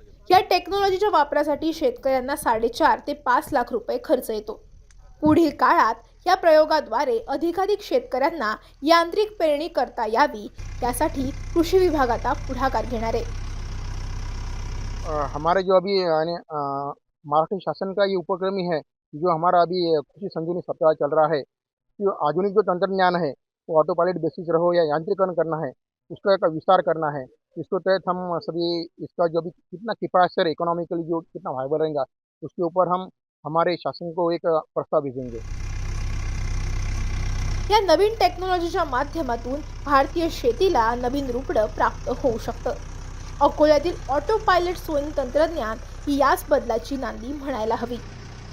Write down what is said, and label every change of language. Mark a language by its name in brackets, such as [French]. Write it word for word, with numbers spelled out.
[Marathi] या टेक्नॉलॉजीच्या वापरासाठी शेतकऱ्यांना साडेचार ते पाच लाख रुपये खर्च येतो. पुढील काळात या प्रयोगाद्वारे अधिकाधिक शेतकऱ्यांना यांत्रिक पेरणी करता यावी यासाठी कृषी विभाग आता पुढाकार घेणार आहे. [Hindi] हमारे जो अभी महाराष्ट्र शासन का ये उपक्रम ही है जो हमारा अभी कृषि संजीवनी सप्ताह चल रहा है. जो आधुनिक जो तंत्रज्ञान है वो ऑटो पायलट बेसिस रहो या यांत्रिकरण करना है उसका एक विस्तार करना है. इसके तहत हम सभी इसका जो अभी कितना किफायतशीर इकोनॉमिकली जो कितना वायबल रहेगा उसके ऊपर हम हमारे शासन को एक प्रस्ताव भेजेंगे. [Marathi] या नवीन टेक्नॉलॉजीच्या माध्यमातून भारतीय शेतीला नवीन रुपडं प्राप्त होऊ शकतं. अकोल्यातील ऑटो पायलट सोईंग तंत्रज्ञान ही याच बदलाची नांदी म्हणायला हवी.